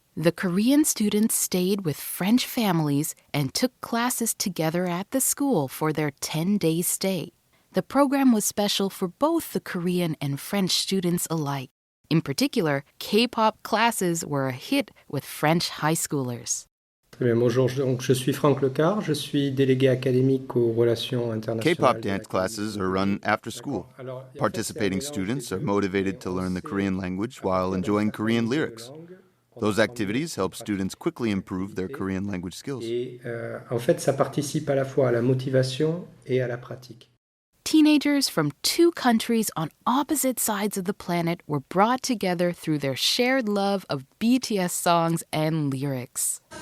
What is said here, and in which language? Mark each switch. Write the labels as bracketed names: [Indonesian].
[English] The Korean students stayed with French families and took classes together at the school for their 10-day stay. The program was special for both the Korean and French students alike. In particular, K-pop classes were a hit with French high schoolers. [French] Bonjour, je suis Franck Lecard, je suis délégué académique aux relations internationales. [English] K-pop dance classes are run after school. Participating students are motivated to learn the Korean language while enjoying Korean lyrics. Those activities help students quickly improve their Korean language skills. [French] En fait, ça participe à la fois à la motivation et à la pratique. [English] Teenagers from two countries on opposite sides of the planet were brought together through their shared love of BTS songs and lyrics.